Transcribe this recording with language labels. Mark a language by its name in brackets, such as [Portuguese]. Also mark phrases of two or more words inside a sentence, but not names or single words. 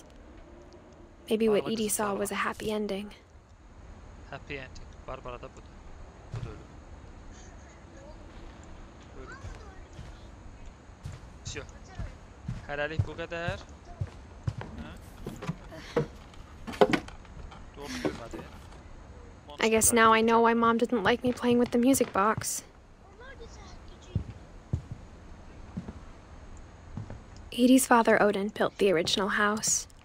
[English] Maybe what Edie saw was a happy ending. Happy ending. [Azerbaijani] Barbara da budur. Bu da ölüm. Ölüm. Всё. Hələlik bu qədər. Doğru görmədi. [English] I guess now I know why Mom didn't like me playing with the music box. Edie's father, Odin, built the original house.